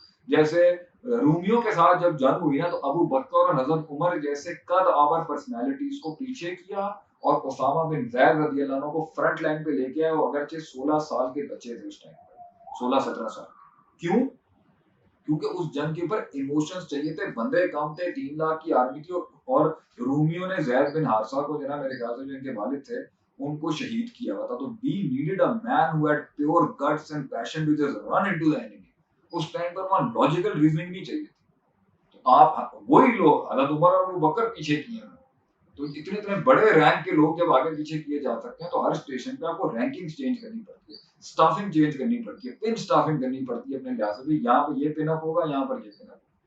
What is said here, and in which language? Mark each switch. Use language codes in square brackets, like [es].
[ur] جیسے رومیوں کے ساتھ جب جنگ ہوئی نا تو ابو بکر اور حضرت عمر جیسے قد آور پرسنالٹیز کو پیچھے کیا اور اسامہ بن زید رضی اللہ عنہ کو فرنٹ لائن پہ لے کے آئے, وہ اگرچہ 16 سال کے بچے تھے اس ٹائم پر, 16-17 سال. کیوں؟ کیونکہ اس جنگ کے اوپر ایموشنز چاہیے تھے, بندے کم تھے, 3 لاکھ کی آرمی تھی, اور رومیوں نے زید بن حارثہ کو جو نا میرے خیال سے جو ان کے والد تھے ان کو شہید کیا ہوا تھا. تو [en] we needed a man who had pure guts and passion to just run into the enemy. [ur] اس time پر وہاں لاجیکل ریزننگ نہیں چاہیے تھی. تو آپ وہی لوگ حضرت عمر اور ابو بکر پیچھے کیے ہیں. تو اتنے بڑے رینک کے لوگ جب آگے پیچھے کیے جا سکتے ہیں تو ہر اسٹیشن پہ آپ کو رینکنگ چینج کرنی پڑتی ہے, اسٹافنگ چینج کرنی پڑتی ہے, پن اسٹافنگ کرنی پڑتی ہے اپنے لحاظ سے, یہاں پہ یہ پن اپ ہوگا, یہاں پر یہ پن اپ.